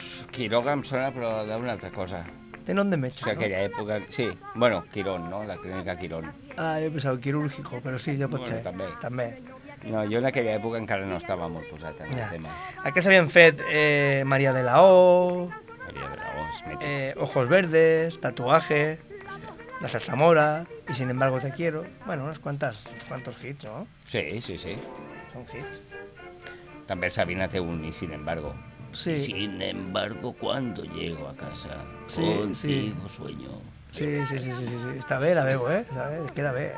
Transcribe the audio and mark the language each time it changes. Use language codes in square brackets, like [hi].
[ca] Quiroga em sona, però d'una altra cosa. De nom de metge, És que aquella època... Sí, bueno, Quirón, no? La clínica Quirón. Ah, jo pensava quirúrgico, però sí, ja pot Bueno, ser. també. No, jo en aquella època encara no estava molt posat en Ja. el tema. Aquí s'havien fet María de la O, Maria de la O, és mític. [es] Ojos Verdes, Tatuaje, La Zarzamora y Sin embargo te quiero. Bueno, unos cuantos hits, ¿no? Sí. Son hits. [ca] També el Sabina té un i sin embargo. Sí. [es] Sin embargo, cuando llego a casa, Sí, contigo sueño. Sí. [ca] Està bé, la veu, Està bé, queda bé.